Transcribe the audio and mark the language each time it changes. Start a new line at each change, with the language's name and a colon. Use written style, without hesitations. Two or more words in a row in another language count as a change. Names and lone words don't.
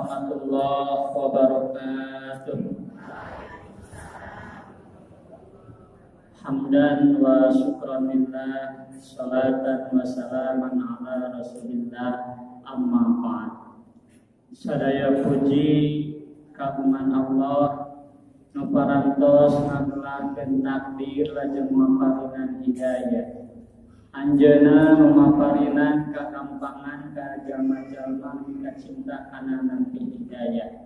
Arabic: ورحمة الله وبركاته. حمدا وشكرا لله، صلاة وسلاما على رسول الله، أما بعد.
Sundanese: Sadaya puji kagungan Allah nu parantos ngagelakeun takdir lajeng maparinan hidayah. Anjeunna nu maparinan kagampangan ka jalma-jalma nu cinta kana nanti hidayah.